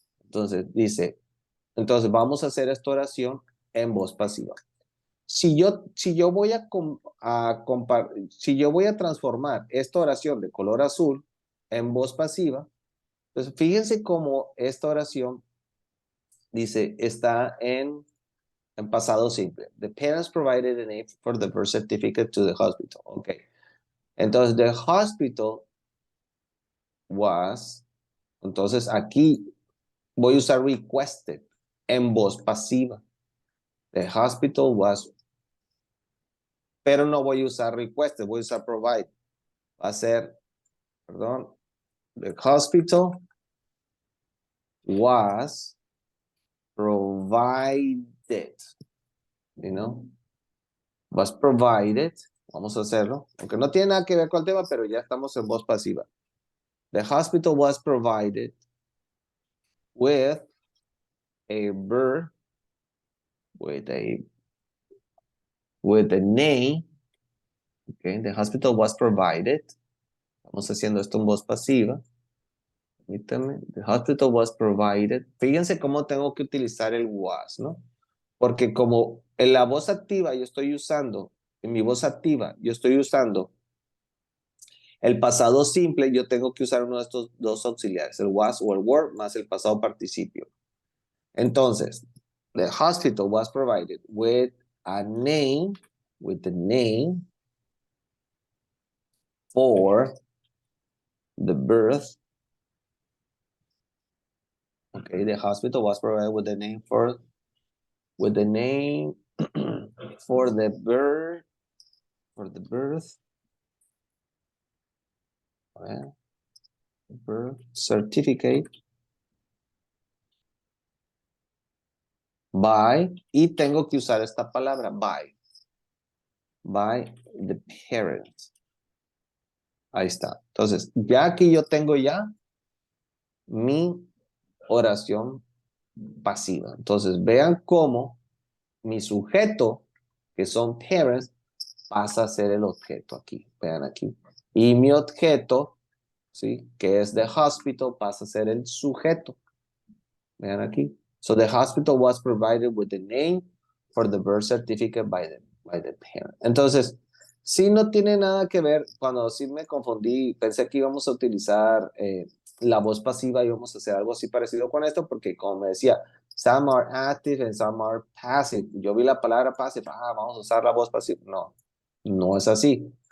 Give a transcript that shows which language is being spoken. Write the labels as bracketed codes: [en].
[es] Entonces, entonces vamos a hacer esta oración en voz pasiva. Si yo voy si yo voy a transformar esta oración de color azul en voz pasiva, pues fíjense cómo esta oración dice, está en pasado simple. [en] The parents provided a name for the birth certificate to the hospital. Ok. [es] Entonces, [en] the hospital was, [es] entonces aquí voy a usar requested en voz pasiva. [en] The hospital was, [es] pero no voy a usar requested, voy a usar provide. Va a ser, perdón, [en] the hospital was provided, you know, was provided. [es] Vamos a hacerlo, aunque no tiene nada que ver con el tema, pero ya estamos en voz pasiva. [en] The hospital was provided with a birth, with a name. Okay, the hospital was provided. [es] Estamos haciendo esto en voz pasiva. Permítame. [en] The hospital was provided. [es] Fíjense cómo tengo que utilizar el was, ¿no? Porque como en la voz activa yo estoy usando, en mi voz activa yo estoy usando el pasado simple, yo tengo que usar uno de estos dos auxiliares, el was o el were más el pasado participio. Entonces, [en] the hospital was provided with a name, with the name for the birth. Okay, the hospital was provided with the name with the name for the birth, birth certificate by, [es] y tengo que usar esta palabra, [en] by the parents. [es] Ahí está. Entonces, ya aquí yo tengo ya mi oración pasiva. Entonces, vean cómo mi sujeto, que son parents, pasa a ser el objeto aquí. Vean aquí. Y mi objeto, ¿sí? Que es [en] the hospital, [es] pasa a ser el sujeto. Vean aquí. [en] So the hospital was provided with the name for the birth certificate by the parent. [es] Entonces, sí no tiene nada que ver, cuando sí me confundí, pensé que íbamos a utilizar la voz pasiva, íbamos a hacer algo así parecido con esto, porque como me decía, [en] some are active and some are passive. [es] Yo vi la palabra passive, vamos a usar la voz pasiva. No, no es así.